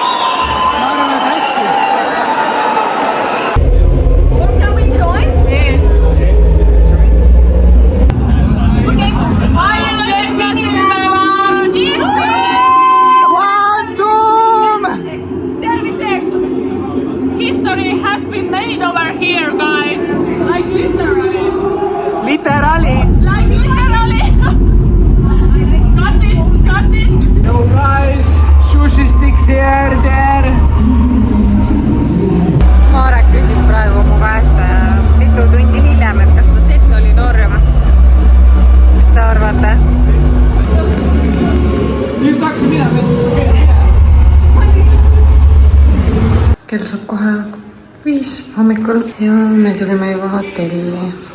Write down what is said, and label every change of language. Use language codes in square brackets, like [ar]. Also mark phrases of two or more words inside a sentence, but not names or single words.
[et] Ma arvan, et hästi. [en] Can we join? Yes. [et] Okay. Terviseks! [en] History has been made over here, guys. Like literally. Literally. Like literally. Got it. No guys, sushi sticks here, there. [et] Marek küsis praegu mu käest mitu tundi hiljem, et kas ta sett oli norm. Mis te arvate? Just hakkasin minema. Kell saab kohe 5 hommikul ja me tulime juba hotelli.